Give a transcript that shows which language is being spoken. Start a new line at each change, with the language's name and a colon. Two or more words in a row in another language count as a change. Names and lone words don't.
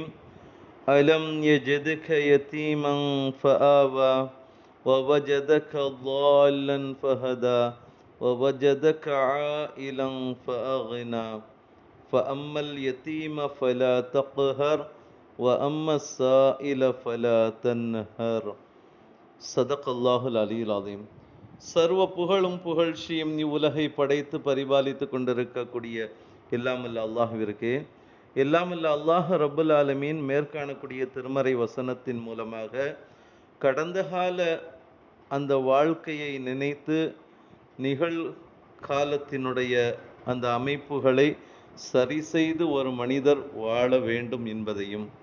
Arabic: ألم يجدك يتيما فآوى ووجدك ضالا فهدى ووجدك عائلا فأغنى فأما اليتيم فلا تقهر وأما السائل فلا تنهر. صدق الله العلي العظيم.
Tamil: சர்வ புகழும் புகழ்ச்சியும் இவ்வுலகை படைத்து பரிபாலித்து கொண்டிருக்கக்கூடிய எல்லாமல்ல அல்லாஹ்விற்கே. எல்லாமல்ல அல்லாஹ்
Arabic: رب العالمين
Tamil: மேற்காணக்கூடிய திருமறை வசனத்தின் மூலமாக கடந்த கால அந்த வாழ்க்கையை நினைத்து நிகழ்காலத்தினுடைய அந்த அமைப்புகளை சரி செய்து ஒரு மனிதர் வாழ வேண்டும் என்பதையும்,